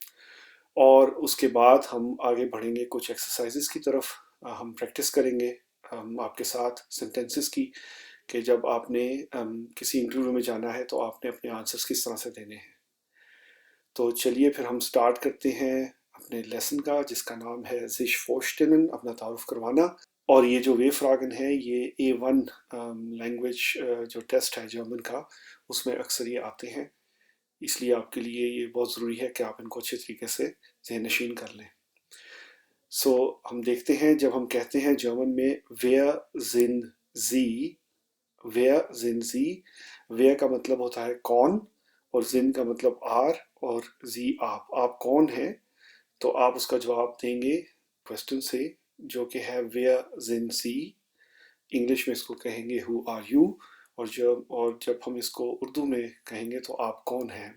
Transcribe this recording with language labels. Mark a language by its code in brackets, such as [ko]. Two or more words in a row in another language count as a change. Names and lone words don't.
[ur] اور اس کے بعد ہم آگے بڑھیں گے کچھ ایکسرسائزز کی طرف. ہم پریکٹس کریں گے آپ کے ساتھ سینٹینسز کی، کہ جب آپ نے کسی انٹرویو میں جانا ہے تو آپ نے اپنے آنسرز کس طرح سے دینے ہیں. تو چلیے پھر ہم اسٹارٹ کرتے ہیں اپنے لیسن کا، جس کا نام ہے [de] sich vorstellen, [ur] اپنا تعارف کروانا. اور یہ جو [de] W-Fragen [ur] ہے یہ A1 لینگویج جو ٹیسٹ ہے جرمن کا، اس میں اکثر یہ آتے ہیں، اس لیے آپ کے لیے یہ بہت ضروری ہے کہ آپ ان کو اچھے طریقے سے ذہن نشین کر لیں. سو ہم دیکھتے ہیں، جب ہم کہتے ہیں جرمن میں [de] wer sind Sie, wer sind Sie, wer [ur] کا مطلب ہوتا ہے کون، اور زین کا مطلب آر، اور زی آپ کون ہیں. تو آپ اس کا جواب دیں گے کوئسچن سے، جو کہ ہے [de] wer sind Sie. [ur] انگلش میں اس کو کہیں گے [en] who are you. [ur] اور جب ہم اس کو اردو میں کہیں گے تو آپ کون ہیں.